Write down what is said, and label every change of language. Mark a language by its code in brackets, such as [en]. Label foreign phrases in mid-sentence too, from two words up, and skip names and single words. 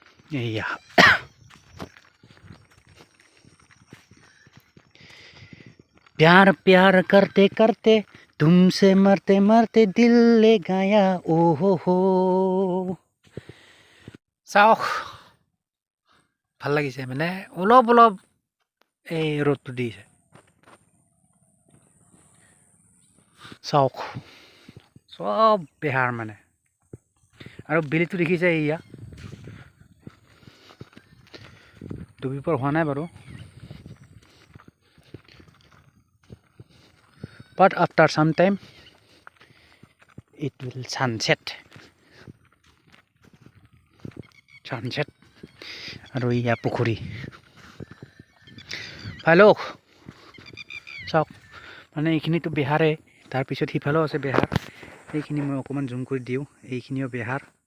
[hi] এইয়া प्यार प्यार करते करते तुमसे मरते मरते दिल ले गया ओ हो [as] চাওক ভাল লাগিছে মানে অলপ অলপ এই ৰ'দটো দিছে চাওক সব বেহাৰ মানে আৰু বেলিটো দেখিছে এয়া ডুবিবৰ হোৱা নাই বাৰু [en] but after some time it will sunset [as] আৰু এয়া পুখুৰী ভালক চাওক মানে এইখিনিতো বেহাৰে তাৰপিছত সিফালেও আছে বেহাৰ এইখিনি মই অকণমান জুম কৰি দিওঁ এইখিনিও বেহাৰ